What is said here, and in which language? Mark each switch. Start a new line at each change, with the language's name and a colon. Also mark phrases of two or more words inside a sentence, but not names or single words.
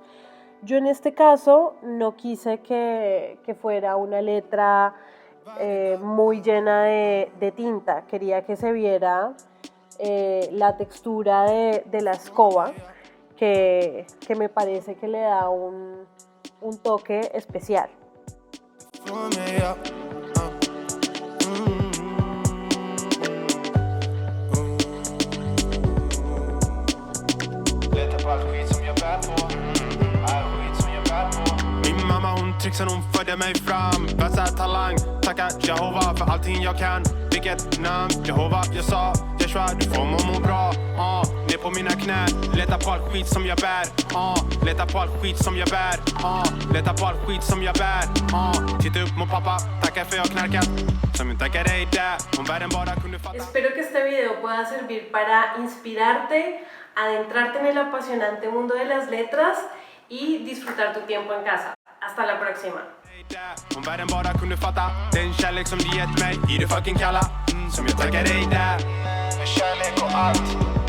Spanish: Yo en este caso no quise que fuera una letra muy llena de tinta. Quería que se viera la textura de la escoba que me parece que le da un toque especial.
Swedish: Min mamma hon trixar, hon födde mig fram. Vässar talang, tackar Jehova för allting jag kan. Vilket namn, Jehova, jag sa Jeshua, du får mig må bra. Ner på mina knän, leta på all skit som jag bär. Leta på all skit som jag bär. Leta på all skit som jag bär. Titta upp mot pappa, tackar för jag knarkat. Som jag tackar dig där, om världen bara kunde fatta.
Spanish: Espero que este video pueda servir para inspirarte, adentrarte en el apasionante mundo de las letras y disfrutar tu tiempo en casa. Hasta la próxima.
Swedish: där. Om världen bara kunde fatta den kärlek som du gett mig i det fucking kalla, som jag tackar dig där. Med kärlek och allt.